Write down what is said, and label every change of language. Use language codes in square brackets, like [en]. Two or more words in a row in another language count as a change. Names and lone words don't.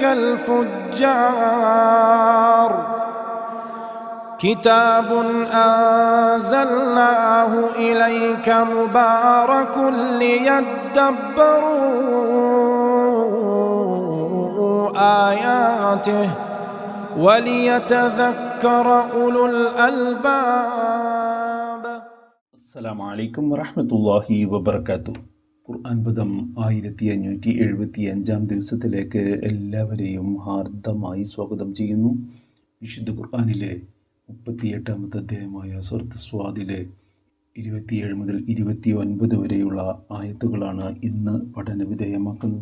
[ar] كالفجار كتاب أنزلناه إليك مبارك ليدبروا آياته وليتذكر أولو الألباب. السلام عليكم ورحمة الله وبركاته. [ml] ഖുർആൻ പദം 1575 ദിവസത്തിലേക്ക് എല്ലാവരെയും ഹാർദമായി സ്വാഗതം ചെയ്യുന്നു. വിശുദ്ധ ഖുർആനിലെ 38-ാമത്തെ അധ്യായമായ സൂറത്ത് സ്വാദിലെ 27 മുതൽ 29 വരെയുള്ള ആയത്തുകളാണ് ഇന്ന് പഠനവിധേയമാക്കുന്നത്.